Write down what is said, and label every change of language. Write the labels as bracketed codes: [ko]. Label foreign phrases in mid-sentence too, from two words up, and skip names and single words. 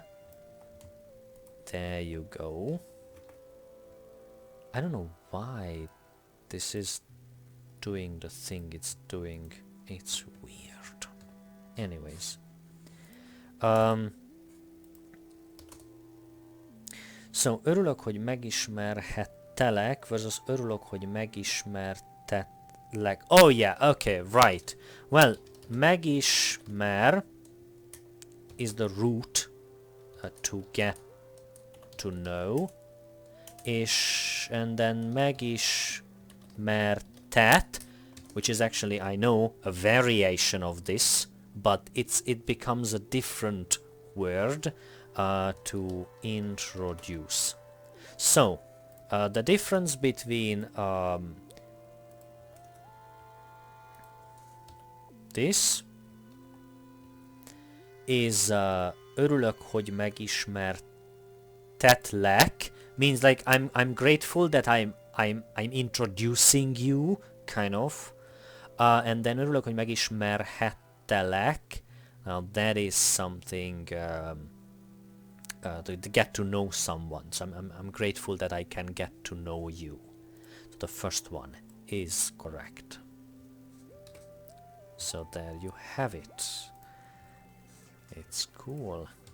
[en] There you go. I don't know why this is doing the thing it's doing. It's weird. Anyways, so [hu] örülök, hogy megismerhettelek [en] versus [hu] örülök, hogy megismertetlek. [en] Oh yeah, okay, right. Well, megismer is the root to get to know, and then megismertet, which is actually, I know, a variation of this, but it becomes a different word to introduce. So the difference between this is [hu] Örülök, hogy megismertetlek, [en] means like I'm grateful that I'm introducing you, kind of. And then [hu] Örülök, hogy megismerhettelek. [en] Now that is something to get to know someone. So I'm grateful that I can get to know you. So the first one is correct. So there you have it. It's cool.